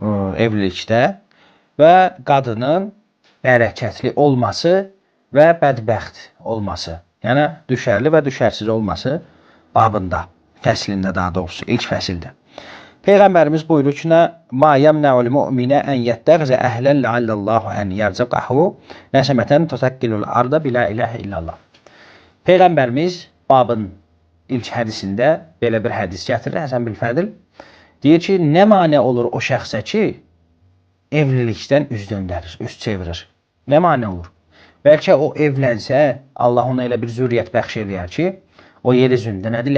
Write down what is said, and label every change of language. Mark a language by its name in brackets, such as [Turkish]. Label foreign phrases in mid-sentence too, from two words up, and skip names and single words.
[Azerbaijani] olur evlilikdə və qadının bərəkətli olması və bədbəxt olması. Yəni, düşərli və düşərsiz olması babında, fəslində daha doğrusu, ilk fəsildə. Peyğəmbərimiz buyurur ki, [Arabic] مَا يَمْنَعُ الْمُؤْمِنَ أَنْ يَتَّغْزَ أَهْلًا لَعَلَّ اللّٰهُ أَنْ يَرْزَقَهُ نَسَمَةً تُسَكِّنُ الْأَرْضَ بِلَا إِلَهَ إِلَّا اللّٰهِ. [Azerbaijani] Peyğəmbərimiz babın ilk hədisində belə bir hədis gətirir, Həsən bil Fədil. Deyir ki, nə mane olur o şəxsə ki, evlilikdən üz döndərir, üz çevirir. Nə mane olur? Bəlkə o evlənsə, Allah ona elə bir zürriyyət bəxş edər ki, o yer üzündə nədir?